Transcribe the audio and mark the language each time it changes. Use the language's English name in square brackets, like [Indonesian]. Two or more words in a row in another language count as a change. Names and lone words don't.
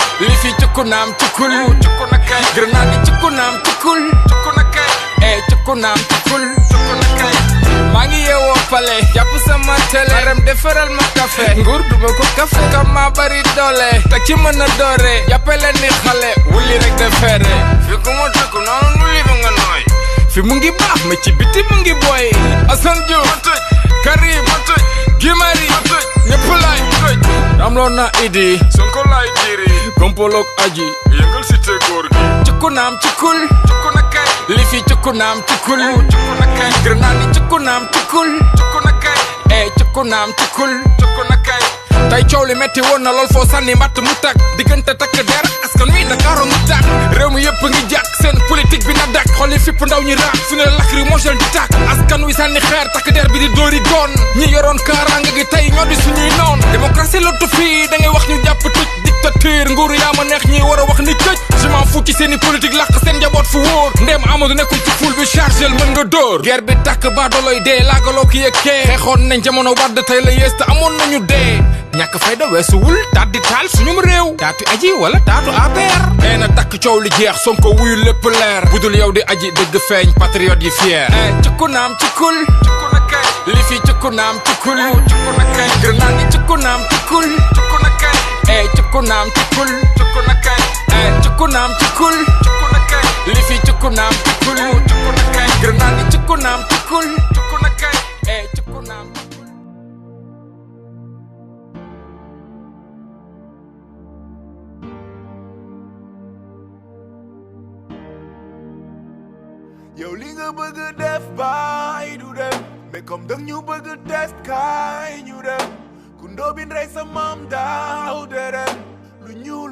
[Wolof] Lifi cukunam cukul, cukunakai. Grenade cukunam cukul, cukunakai. Cukunam cukul, cukunakai. Mangi yewo pale, jàpp sama télé. Maram defaral ma café, nguur duma ko café. Kama bari doole, tak ci mën a doore. Jàppale ni xale, wuli rek defere. Fi ku ma dëkk noonu wuli ba nga nooy. Fi mu ngi baax, mais ci biti mu ngi boy. Assane Diouf, Karim, Gimari, ñëpp laay tëj amloon na idi Sonko laay jiri kompolok aji yëngal cité góor gi cukunaam cukul cukunakay li fi cukunaam cukul cukunakay grenade cukunaam cukul cukunakay cukunaam cukul cukunakay tay coow li metti woon na lool foo sànni mbatt mu tàkk diggante takk der askan wi Ndakaaru mu tàkk réew mi yëpp ngi jàkk seen politique bi na dàkk xol yi fipp ndaw ñi raak fu ne lacrymogène di tàkk askan wi sànni xeer takk der bi di dóori goon ñi yoroon kaaraanga gi tey ñoo di suñuy noon démocratie la tu fii da ngay wax ñu jàpp tëj dictature nguuru yaa ma neex ñi war a wax ni tëj [French] je m'en fous [Wolof] ci seeni politique làq seen njaboot fu wóor ndéem Amadou nekkul ci ful bi chargel mën nga dóor guerre bi tàkk baadoloy dee laagaloo ki yëkkee xeexoon nañ jamono wadd tey la yées te amoon nañu dee ñàkk fayda weesuwul taat di taal suñum réew taatu aji wala taatu APR nee na takk coow li jeex Sonko wuyu lépp leer budul yow di aji dëgg feeñ patriote yi fier cukunaam cukul cukunakay li fi cukunaam cukul cukunakay grenade cukunaam cukul cukunakay cukunaam cukul cukunakay cukunaam cukul cukunakay li fi cukunaam cukul cukunakay grenade cukunaam cukul cukunakay cukunaam yow li nga bëgg def baay du dem [French] mais comme [Wolof] dang ñu bëgg test kaay ñu dem ku ndóobin rey sa maam daaw derem lu ñuul